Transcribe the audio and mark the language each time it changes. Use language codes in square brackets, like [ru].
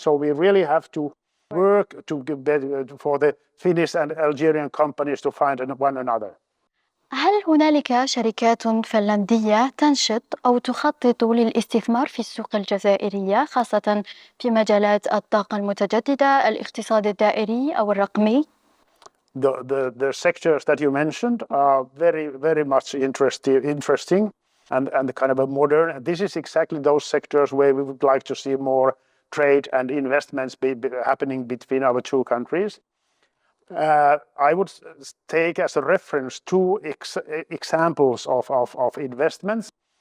[en] So we really have to work for the Finnish and Algerian companies to find one another. [ar] هل هنالك شركات فنلندية تنشط أو تخطط للاستثمار في السوق الجزائرية، خاصة في مجالات الطاقة المتجددة، الاقتصاد الدائري أو الرقمي؟ [en] The sectors that you mentioned are very much interesting and kind of a modern. This is exactly those sectors where we would like to see more trade and investments happening between our two countries. I would take as a reference two examples of investments.